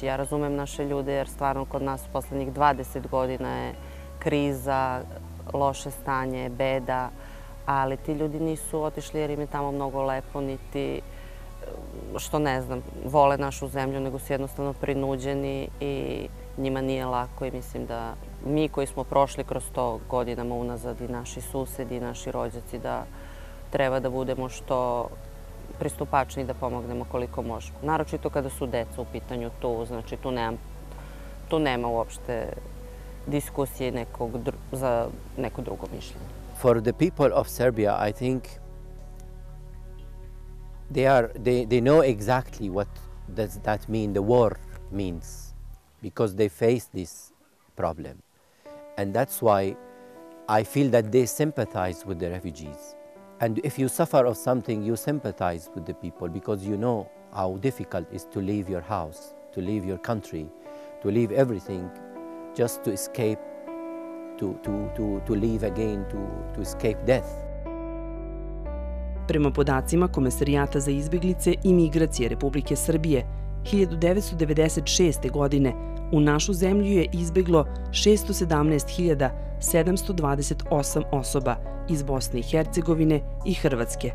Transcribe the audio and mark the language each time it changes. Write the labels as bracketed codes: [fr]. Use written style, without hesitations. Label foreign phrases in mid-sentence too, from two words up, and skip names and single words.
[sr] Ja razumem naše ljude jer stvarno kod nas u poslednjih 20 godina je kriza, loše stanje, beda, ali ti ljudi nisu otišli jer im je tamo mnogo lepo, niti što ne znam, vole našu zemlju, nego su jednostavno prinuđeni i njima nije lako i mislim da mi koji smo prošli kroz to godinama unazad i naši susedi i naši rođaci da treba da budemo što pristupačni da pomognemo koliko možemo. Naročito kada su deca u pitanju tu, znači tu nema uopšte diskusije za neko drugo mišljenje. [en] For the people of Serbia, I think they know exactly what does that mean, the war means, because they face this problem. And that's why I feel that they sympathize with the refugees. And if you suffer of something, you sympathize with the people because you know how difficult it is to leave your house, to leave your country, to leave everything just to escape, to leave again, to escape death. [sr] Prema podacima Komesarijata za izbeglice i migracije Republike Srbije, 1996. godine u našu zemlju je izbeglo 617.728 osoba iz Bosne i Hercegovine i Hrvatske.